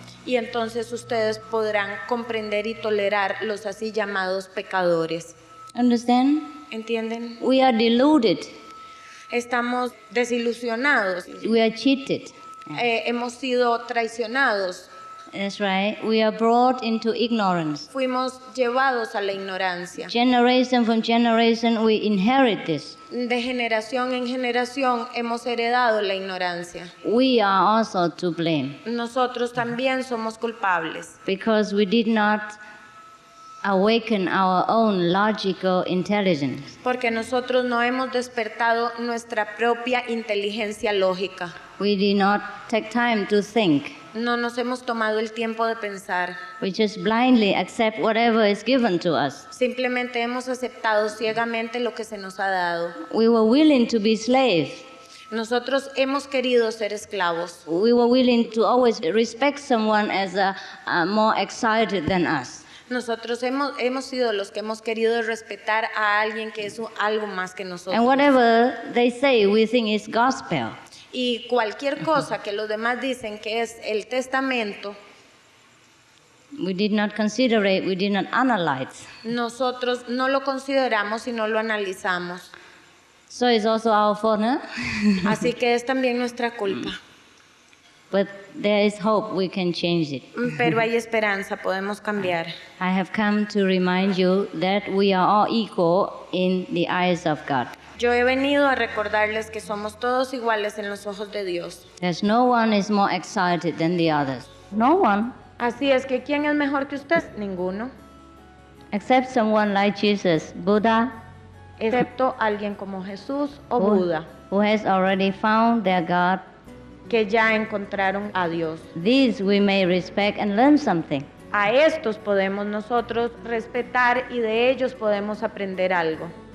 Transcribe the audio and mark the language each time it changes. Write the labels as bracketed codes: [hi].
[es] Y entonces ustedes podrán comprender y tolerar los así llamados pecadores. [en] Understand? [es] ¿Entienden? [en] We are deluded. [es] Estamos desilusionados. [en] We are cheated. [es] Hemos sido traicionados. [en] That's right. We are brought into ignorance. [es] Fuimos llevados a la ignorancia. [en] Generation from generation, we inherit this. [es] De generación en generación hemos heredado la ignorancia. [en] We are also to blame [es] Nosotros también somos culpables [en] because we did not awaken our own logical intelligence. [es] porque nosotros no hemos despertado nuestra propia inteligencia lógica. [en] We did not take time to think. [es] No nos hemos tomado el tiempo de pensar. [en] We just blindly accept whatever is given to us. [es] Simplemente hemos aceptado ciegamente lo que se nos ha dado. [en] We were willing to be slaves. [es] Nosotros hemos querido ser esclavos. [en] We were willing to always respect someone as more excited than us. [es] Nosotros hemos sido los que hemos querido respetar a alguien que es algo más que nosotros. [en] And whatever they say, we think is gospel. [es] Y cualquier cosa que los demás dicen que es el testamento, [en] We did not consider it, we did not analyze. [es] nosotros no lo consideramos y no lo analizamos. [en] So it's also our fault, no? [es] Así que es también nuestra culpa. [en] But there is hope, we can change it. [es] Pero hay esperanza, podemos cambiar. [en] I have come to remind you that we are all equal in the eyes of God. [es] Yo he venido a recordarles que somos todos iguales en los ojos de Dios. [en] There's no one is more excited than the others. No one, [es] Así es que ¿quién es mejor que usted? Ninguno. [en] except someone like Jesus, Buddha, [es] Excepto alguien como Jesús o [en] who, [es] Buda, [en] who has already found their God. [es] que ya encontraron a Dios. [en] These we may respect and learn something. [es] A estos podemos nosotros respetar y de ellos podemos aprender algo.